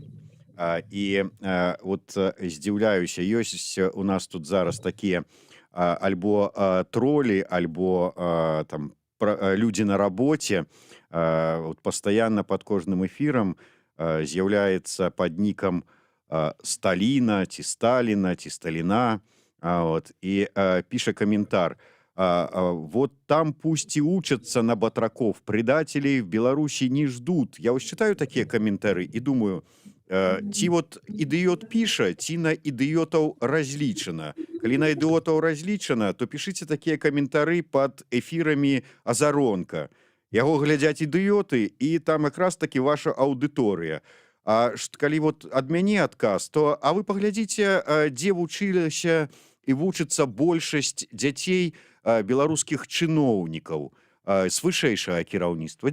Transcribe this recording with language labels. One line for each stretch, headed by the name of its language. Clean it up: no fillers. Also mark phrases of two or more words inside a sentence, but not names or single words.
Belarusian: І от здзіўляюся, ёсць у нас тут зараз такія альбо тролі, альбо там людзі на рабоце. Вот пастаянна пад кожным эфірам з'яўляецца пад нікам Сталіна, ці Сталіна, ці Сталіна. Вот, і піша каментар.
Russian: Вот там пусть и учатся на батраков, предателей в Беларуси не ждут. Я вот читаю такие комментарии и думаю,
Belarusian: ці вот ідыёт піша, ці на ідыётаў разлічана. Калі на ідыётаў разлічана, то пішыце такія каментары пад эфірамі Азаронка. Яго глядзяць ідыёты, і там якраз таки ваша аўдыторыя. А калі вот ад мяне адказ, то а вы паглядзіце, дзе вучылася і вучыцца большасць дзяцей беларускіх чыноўнікаў з вышэйшага кіраўніцтва.